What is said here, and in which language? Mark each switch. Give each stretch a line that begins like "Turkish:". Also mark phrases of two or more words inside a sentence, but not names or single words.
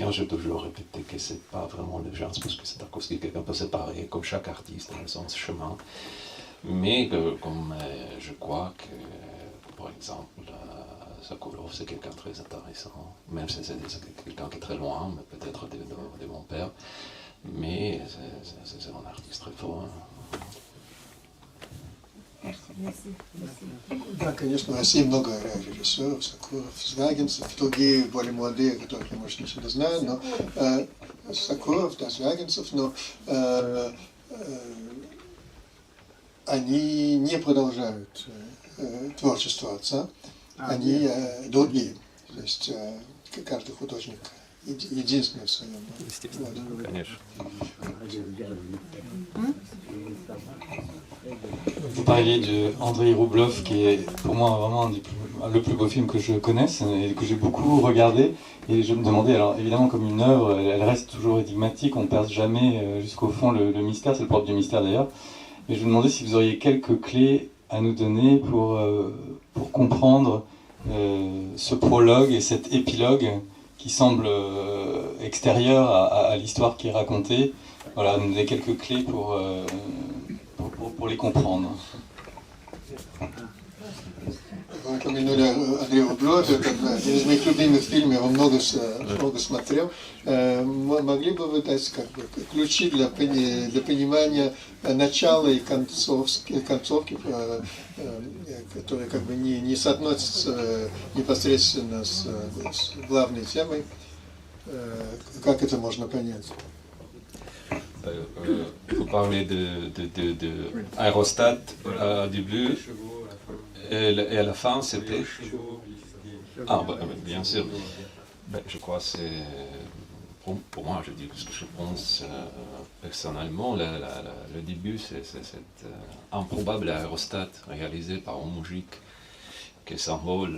French: J'ai toujours répété que ce n'est pas vraiment le genre, parce que Tarkovsky est un peu séparé, comme chaque artiste dans son chemin. Mais comme je crois que, par exemple, Sakharov, c'est quelqu'un de très intéressant, même si c'est quelqu'un qui est très loin, mais peut-être de mon père. Mais c'est un artiste très fort.
Russian: Да, конечно, в России много режиссеров, Сокуров, Звягинцев, другие более молодые, которых я, может, не всегда знаю, но Сокуров, да, Звягинцев, но они не продолжают творчество отца, они другие. То есть каждый художник единственный в своем роде. Конечно.
French: Vous parliez de Andrei Rublev, qui est pour moi vraiment le plus beau film que je connaisse et que j'ai beaucoup regardé. Et je me demandais, alors évidemment comme une œuvre, elle reste toujours énigmatique, on ne perce jamais jusqu'au fond le mystère, c'est le propre du mystère d'ailleurs. Mais je me demandais si vous auriez quelques clés à nous donner pour comprendre ce prologue et cet épilogue qui semble extérieur à l'histoire qui est racontée. Voilà, nous donner quelques clés pour les comprendre.
Russian: Вы упомянули Андрея Рублева, это один из моих любимых фильмов, я его много смотрел. Могли бы вы дать ключи для понимания начала и концовки, которые как бы не соотносятся непосредственно с главной темой? Как это можно понять?
French: vous parlez de Aérostat au début, et à la fin, c'était... Ah, bien sûr. Je crois que c'est... Pour moi, je pense personnellement, le début, c'est cet improbable aérostat réalisé par une musique qui s'envole.